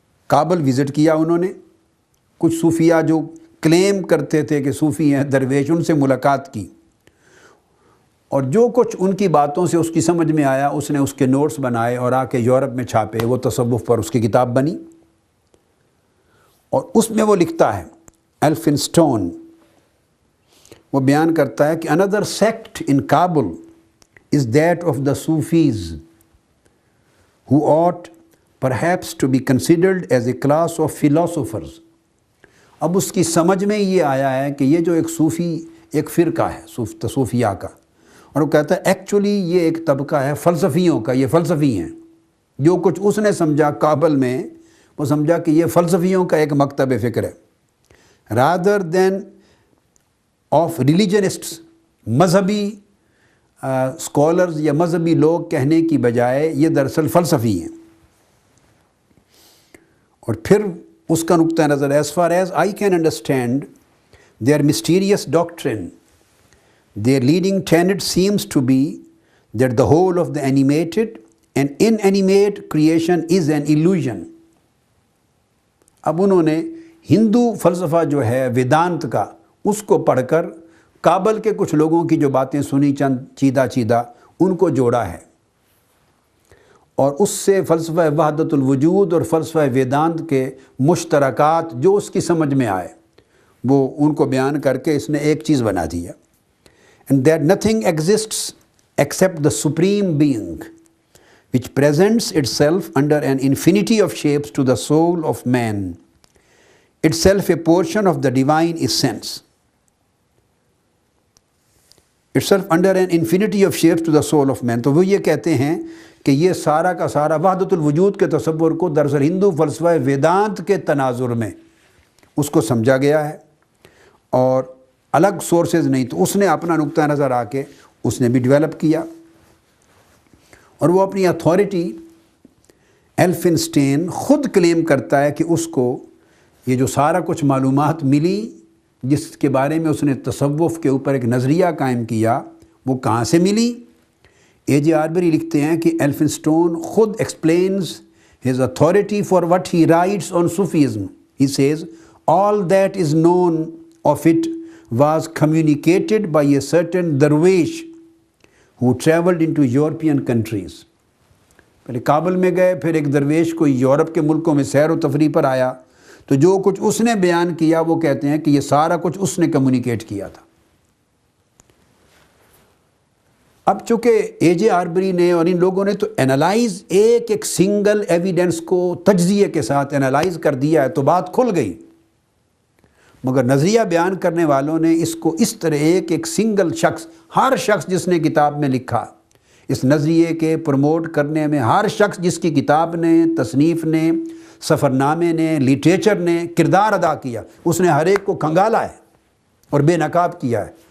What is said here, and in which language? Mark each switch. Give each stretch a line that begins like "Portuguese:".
Urdu: Kabul visit کیا انہوں نے، کچھ صوفیہ جو کلیم کرتے تھے کہ صوفی ہیں درویش، ان سے ملاقات کی، اور جو کچھ ان کی باتوں سے اس کی سمجھ میں آیا اس نے اس کے نوٹس بنائے اور آ کے یورپ میں چھاپے، وہ تصوف پر اس کی کتاب بنی. اور اس میں وہ لکھتا ہے ایلفنسٹون، وہ بیان کرتا ہے کہ
English: another sect in Kabul is that of the Sufis who ought perhaps to be considered as a class of philosophers.
Urdu: اب اس کی سمجھ میں یہ آیا ہے کہ یہ جو ایک صوفی ایک فرقہ ہے صوفیہ کا، اور وہ کہتا ہے ایکچولی یہ ایک طبقہ ہے فلسفیوں کا، یہ فلسفی ہیں. جو کچھ اس نے سمجھا کابل میں، وہ سمجھا کہ یہ فلسفیوں کا ایک مکتب فکر ہے،
English: rather than of religionists,
Urdu: مذہبی اسکالرز یا مذہبی لوگ کہنے کی بجائے یہ دراصل فلسفی ہیں. اور پھر اس کا نقطہ نظر،
English: As far as I can understand their mysterious doctrine, their leading tenet seems to be that the whole of the animated and inanimate creation is an illusion.
Urdu: اب انہوں نے ہندو فلسفہ جو ہے ویدانت کا، اس کو پڑھ کر کابل کے کچھ لوگوں کی جو باتیں سنی چند چیدہ چیدہ ان کو جوڑا ہے، اور اس سے فلسفہ وحدت الوجود اور فلسفہ ویدانت کے مشترکات جو اس کی سمجھ میں آئے وہ ان کو بیان کر کے اس نے ایک چیز بنا دیا.
English: And that nothing exists except the supreme being which presents itself under an infinity of shapes to the soul of man, itself a portion of the divine essence. Itself under an infinity of shapes to the soul of man.
Urdu: تو وہ یہ کہتے ہیں کہ یہ سارا کا سارا وحدت الوجود کے تصور کو دراصل ہندو فلسفہ ویدانت کے تناظر میں اس کو سمجھا گیا ہے اور الگ سورسز نہیں. تو اس نے اپنا نقطہ نظر آ کے اس نے بھی ڈیولپ کیا، اور وہ اپنی اتھارٹی ایلفنسٹین خود کلیم کرتا ہے کہ اس کو یہ جو سارا کچھ معلومات ملی جس کے بارے میں اس نے تصوف کے اوپر ایک نظریہ قائم کیا، وہ کہاں سے ملی. اے جے آربری لکھتے ہیں کہ
English: Elphinstone خود explains his authority for what he writes on Sufism. He says all that is known of it was communicated by a certain darwish who traveled into European countries.
Urdu: پہلے کابل میں گئے، پھر ایک درویش کوئی یورپ کے ملکوں میں سیر و تفریح پر آیا، تو جو کچھ اس نے بیان کیا وہ کہتے ہیں کہ یہ سارا کچھ اس نے کمیونیکیٹ کیا تھا. اب چونکہ اے جے آربری نے اور ان لوگوں نے تو انالائز ایک ایک سنگل ایویڈنس کو تجزیے کے ساتھ انالائز کر دیا ہے تو بات کھل گئی، مگر نظریہ بیان کرنے والوں نے اس کو اس طرح ایک ایک سنگل شخص، ہر شخص جس نے کتاب میں لکھا، اس نظریے کے پروموٹ کرنے میں ہر شخص جس کی کتاب نے، تصنیف نے، سفر نامے نے، لٹریچر نے کردار ادا کیا، اس نے ہر ایک کو کھنگالا ہے اور بے نقاب کیا ہے.